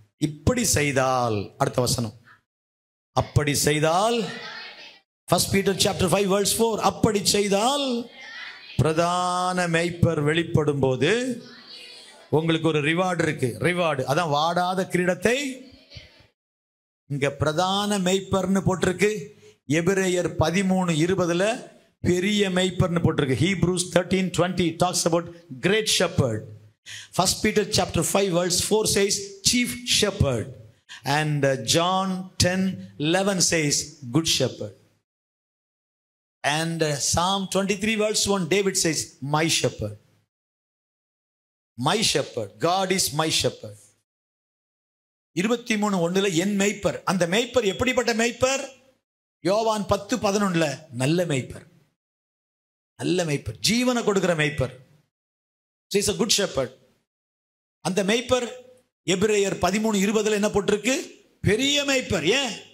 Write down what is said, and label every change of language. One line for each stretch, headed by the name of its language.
Tamil: இப்படி செய்தால், அடுத்த வசனம், அப்படி செய்தால் 1 Peter chapter 5 verse 4, அப்படி செய்தால் பிரதான மேய்ப்பர் வெளிப்படும் போது உங்களுக்கு ஒரு ரிவார்டு இருக்கு. ரிவார்டு அதான் வாடாத கிரீடத்தை. இங்க பிரதான மேய்ப்பர்னு போட்டிருக்கு. எபிரேயர் 13:20 பெரிய மேய்ப்பர்னு போட்டிருக்கு.
English: Hebrews 13:20 talks about great shepherd. 1 Peter chapter 5 verse 4 says chief shepherd, and John 10:11 says good shepherd, and Psalm 23 verse 1 David says my shepherd. My shepherd, God is my shepherd.
Tamil: 23:1 என் மேய்ப்பர். அந்த மேய்ப்பர் எப்படிப்பட்ட மேய்ப்பர்? யோவான் 10:11 நல்ல மேய்ப்பர். நல்ல மேய்ப்பர், ஜீவனை கொடுக்கிற மேய்ப்பர்.
English: So he's a good shepherd.
Tamil: அந்த மேய்ப்பர் எபிரேயர் 13:20 என்ன போட்டிருக்கு? பெரிய மேய்ப்பர். ஏன்?